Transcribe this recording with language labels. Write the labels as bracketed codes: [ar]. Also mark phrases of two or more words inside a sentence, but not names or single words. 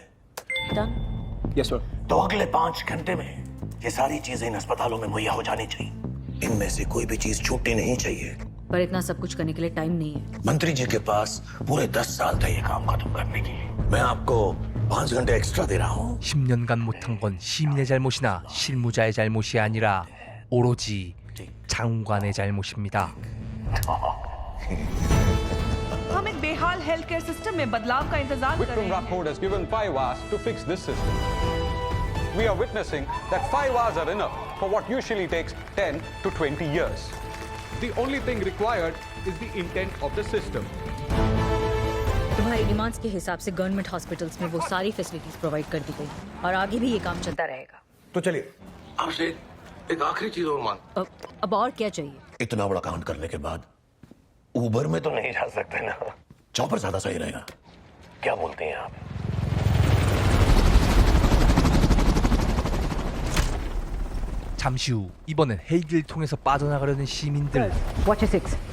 [en] yes sir. [hi] तो अगले 5 घंटे में ये सारी चीजें इन अस्पतालों में मुहैया हो जानी चाहिए। इनमें से कोई भी चीज छूटनी नहीं चाहिए। पर इतना सब कुछ करने के लिए टाइम नहीं है। मंत्री जी के पास पूरे 10 साल थे ये काम खत्म करने की। मैं आपको 5 घंटे एक्स्ट्रा दे रहा हूँ। [ko] 10년간 못한 건 시민의 잘못이나 실무자의 잘못이 아니라 오로지 장관의 잘못입니다. [hi] हम एक बेहाल हेल्थ केयर सिस्टम में बदलाव का इंतजार कर रहे Vikram हैं। [en] Rathod has given 5 hours to fix this system. We are witnessing that 5 hours are enough for what usually takes 10 to 20 years. The only thing required is the intent of the system. [hi] तुम्हारी डिमांड्स के हिसाब से [en] government hospitals [hi] में वो सारी [en] facilities provide [hi] कर दी गई और आगे भी ये काम चलता रहेगा। तो चलिए आपसे एक आखिरी चीज और मांग। अब और क्या चाहिए? इतना बड़ा कांड करने के बाद उबर में तो नहीं जा सकते ना, चॉपर ज्यादा सही रहेगा। क्या बोलते हैं आप? [ko] 잠시 후 이번엔 헬기를 통해서 빠져나가려는 시민들. [en] Watch 6.